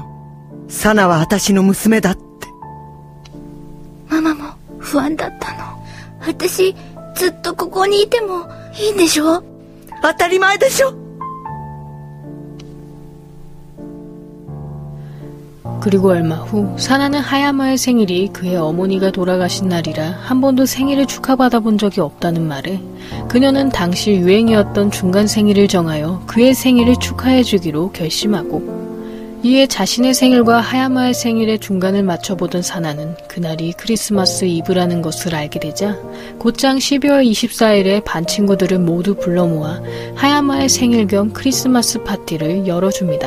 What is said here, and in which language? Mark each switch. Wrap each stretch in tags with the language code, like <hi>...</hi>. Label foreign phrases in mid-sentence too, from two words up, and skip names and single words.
<ja>サナは私の娘だって。ママも不安だったの。私ずっとここにいてもいいんでしょ？当たり前でしょ。</ja> <ko>그리고 얼마 후 사나는 하야마의 생일이 그의 어머니가 돌아가신 날이라 한 번도 생일을 축하받아본 적이 없다는 말에 그녀는 당시 유행이었던 중간 생일을 정하여 그의 생일을 축하해주기로 결심하고 이에 자신의 생일과 하야마의 생일의 중간을 맞춰보던 사나는 그날이 크리스마스 이브라는 것을 알게 되자 곧장 12월 24일에 반 친구들을 모두 불러 모아 하야마의 생일 겸 크리스마스 파티를 열어줍니다.</ko>